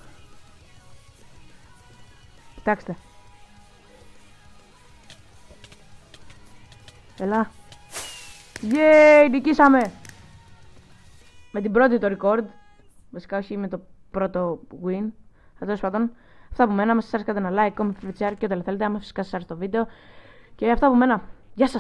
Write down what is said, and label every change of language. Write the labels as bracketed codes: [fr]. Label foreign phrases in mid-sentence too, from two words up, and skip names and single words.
[el] Κοιτάξτε. Έλα. Yay, νικήσαμε! Με την πρώτη το record. Βασικά όχι με το πρώτο win. Τέλος πάντων. Αυτά από μένα. Αν σας άρεσε κάντε ένα [en] like, comment, favorite, share [el] και ό,τι θέλετε. Άμα φυσικά σας άρεσε το βίντεο. Και αυτά από μένα. Γεια σας!